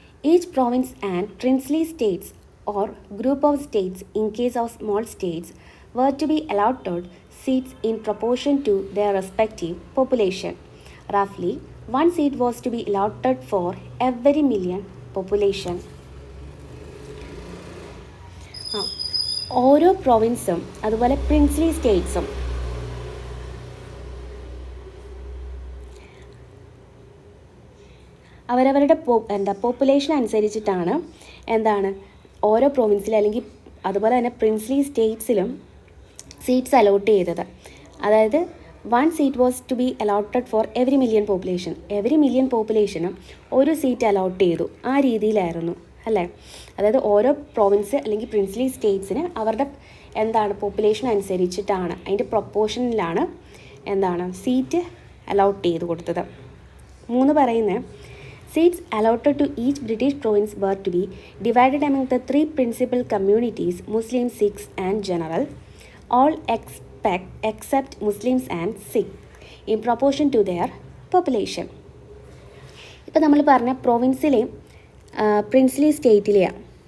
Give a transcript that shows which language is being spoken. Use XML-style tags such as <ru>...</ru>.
<en>Each province and princely states or group of states in case of small states were to be allotted seats in proportion to their respective population. Roughly, 1 seat was to be allotted for every million population.</en> <ml>ഓരോ പ്രൊവിൻസും അതുപോലെ princely സ്റ്റേറ്റ്സും അവരവരുടെ population അനുസരിച്ചിട്ടാണ് എന്താണ് ഓരോ പ്രൊവിൻസിൽ അല്ലെങ്കിൽ അതുപോലെ തന്നെ princely സ്റ്റേറ്റ്സിലും seats allot ചെയ്തത്.</ml> <en>അതായത് 1 seat was to be allotted for every million പോപ്പുലേഷനും</en> <ml>ഒരു സീറ്റ് അലോട്ട് ചെയ്തു. ആ രീതിയിലായിരുന്നു അല്ലേ? അതായത് ഓരോ പ്രൊവിൻസ് അല്ലെങ്കിൽ പ്രിൻസ്ലി സ്റ്റേറ്റ്സിന് അവരുടെ പോപ്പുലേഷൻ അനുസരിച്ചിട്ടാണ്, അതിൻ്റെ പ്രൊപ്പോർഷനിലാണ് സീറ്റ് അലോട്ട് ചെയ്ത് കൊടുത്തത്.</ml> <en>3 പറയുന്നത് seats allotted to each British province were to be divided among the 3 principal communities, Muslims, Sikhs and General, all except Muslims and Sikhs, in proportion to their population.</en> <ml>ഇപ്പോൾ നമ്മൾ പറഞ്ഞ പ്രൊവിൻസിലെയും princely സ്റ്റേറ്റിലെയാണ്.</ml>